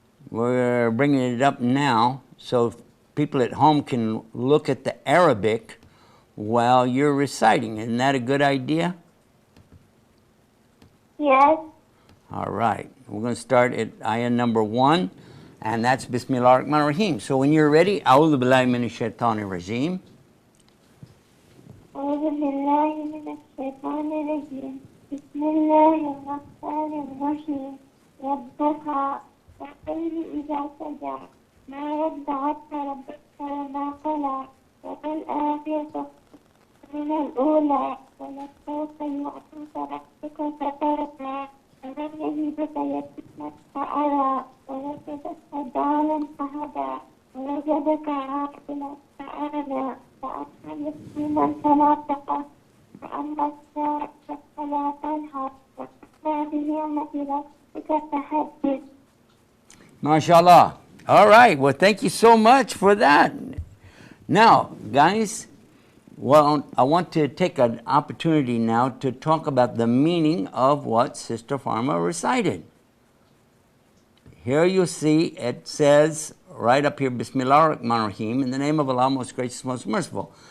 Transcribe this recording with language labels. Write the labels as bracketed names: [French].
[English] We're bringing it up now so people at home can look at the Arabic while you're reciting. Isn't that a good idea? Yes. All right. We're going to start at ayah number 1, and that's Bismillah ar-Rahman ar-Rahim. So when you're ready, A'udhu billahi minash shaitanir rajim. [Arabic] أعوذ بالله من الشيطان الرجيم بسم الله الرحمن الرحيم والضحى والليل إذا سجى ما ودعك ربك وما قلى والآخرة من الأولى ولسوف يعطيك ربك فترضى ألم يجدك يتيما فأوى ووجدك ضالا فهدى ووجدك عاقلا فأغنى فأما يتيما فلا تقهر وأما السائل فلا تنهر وأما بنعمة ربك فحدث. [English] MashaAllah. All right. Well, thank you so much for that. Now, guys, well, I want to take an opportunity now to talk about the meaning of what Sister Farma recited. Here you see it says right up here, Bismillah ar-Rahman ar-Rahim, in the name of Allah, most gracious, most merciful.